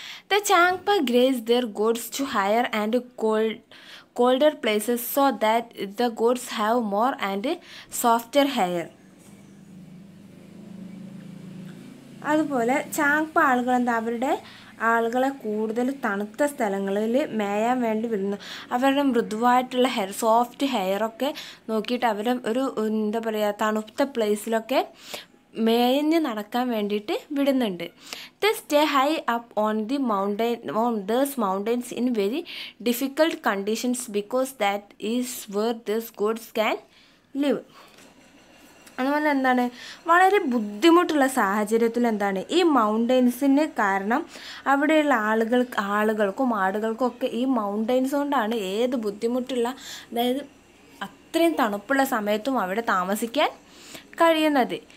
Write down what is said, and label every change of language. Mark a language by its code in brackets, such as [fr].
[en] The Changpa graze their goats to higher and colder places so that the goats have more and softer hair. [ml] അതുപോലെ ചാങ്പ ആളുകൾ എന്താ, അവരുടെ ആളുകളെ കൂടുതൽ തണുത്ത സ്ഥലങ്ങളിൽ മേയാൻ വേണ്ടി വിടുന്നു. അവരുടെ മൃദുവായിട്ടുള്ള ഹെയർ, സോഫ്റ്റ് ഹെയറൊക്കെ നോക്കിയിട്ട് അവരെ ഒരു എന്താ പറയുക, തണുത്ത പ്ലേസിലൊക്കെ മേഞ്ഞ് നടക്കാൻ വേണ്ടിയിട്ട് വിടുന്നുണ്ട്. [en] They stay high up on those mountains in very difficult conditions because that is where these goats can live. [ml] അതുപോലെ എന്താണ്, വളരെ ബുദ്ധിമുട്ടുള്ള സാഹചര്യത്തിൽ എന്താണ് ഈ മൗണ്ടെയ്ൻസിന് കാരണം അവിടെയുള്ള ആളുകൾക്കും ആടുകൾക്കും ഒക്കെ ഈ മൗണ്ടെയ്ൻസ് കൊണ്ടാണ് ഏത് ബുദ്ധിമുട്ടുള്ള, അതായത് അത്രയും തണുപ്പുള്ള സമയത്തും അവിടെ താമസിക്കാൻ കഴിയുന്നത്.